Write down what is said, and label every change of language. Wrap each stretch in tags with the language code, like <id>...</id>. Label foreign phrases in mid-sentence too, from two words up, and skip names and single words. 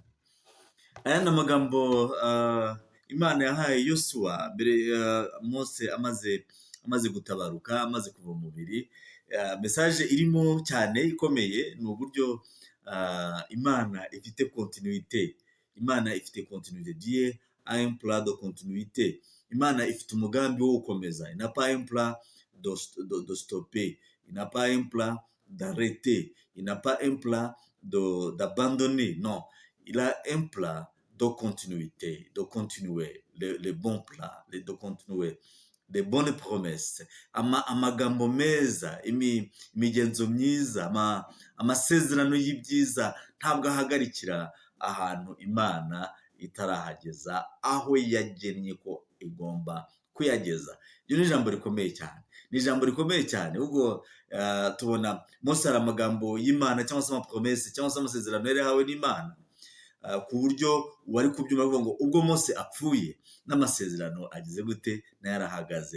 <rw>Aya ni amagambo Imana yahaye Yosuwa mbere Mose amaze gutabaruka, amaze kuva mu mubiri. Mesaje irimo cyane ikomeye ni uburyo Imana ifite continuité. Imana ifite continuité.</rw> <fr>Dieu a un plan de continuité.</fr> <rw>Imana ifite umugambi wo gukomeza.</rw> <fr>Il n'a pas un plan de stopper. Il n'a pas un plan d'arrêter. Il n'a pas un plan d'abandonner. Non. Il a un plan de continuité, de continuer les bons plans, de continuer les bonnes promesses.</fr> <rw>Amagambo meza, imigenzo myiza, amasezerano y'ibyiza ntabwo ahagarikira ahantu Imana itarahageza aho yagennye ko igomba kuyageza. Iyo ni ijambo rikomeye cyane. Ni ijambo rikomeye cyane. Ubwo tubona Mose hari amagambo y'Imana cyangwa se amapromese cyangwa se amasezerano yari yahawe n'Imana, ku buryo wari kubyumva avuga ngo ubwo Mose apfuye n'amasezerano agize gute nayo arahagaze.</rw>